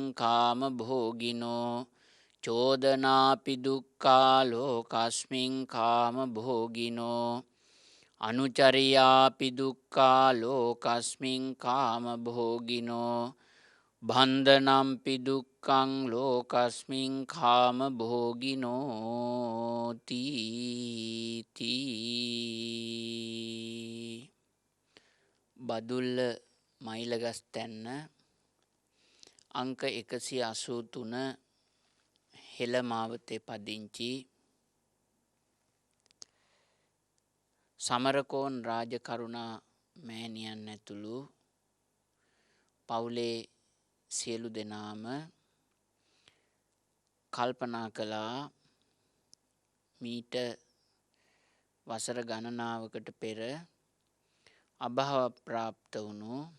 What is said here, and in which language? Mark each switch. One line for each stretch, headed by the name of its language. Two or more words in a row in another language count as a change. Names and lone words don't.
Pali: කාම භෝගිනෝ චෝදනාපි දුක්ඛා ලෝකස්මින් කාම භෝගිනෝ අනුචරියාපි දුක්ඛා ලෝකස්මින් කාම භෝගිනෝ බන්ධනම්පි දුක්ඛං ලෝකස්මින් කාම භෝගිනෝ තීති
Sinhala: බදුල්ල මයිලගස්තැන්න අංක 183 හෙළ මාවතේ පදිංචි සමරකෝන් රාජකරුණා මෑණියන් ඇතුළු පවුලේ සියලු දෙනාම කල්පනා කළා මීට වසර ගණනාවකට පෙර අභාව ප්‍රාප්ත වුණු